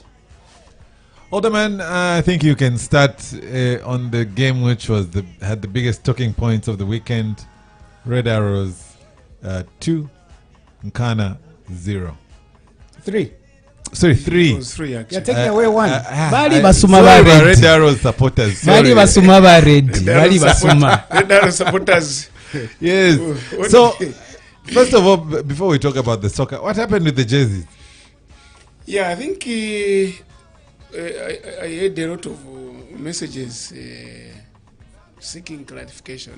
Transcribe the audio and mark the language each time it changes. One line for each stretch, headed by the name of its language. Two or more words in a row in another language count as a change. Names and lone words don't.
English: Alderman, I think you can start on the game which had the biggest talking points of the weekend. Red Arrows 2, Nkana 0. 3. Sorry, 3. It was 3 actually. You're taking away one. Bali Sorry,
Bemba: basuma
English: my
Bemba: ba
English: Red red. Arrows supporters.
Bemba: Bali
English: sorry.
Bemba: basuma ba red. Bali basuma.
English: Red Arrow supporters. Yes. What- So, first of all, before we talk about the soccer, what happened with the jerseys? Yeah, I think I had a lot of messages seeking clarification.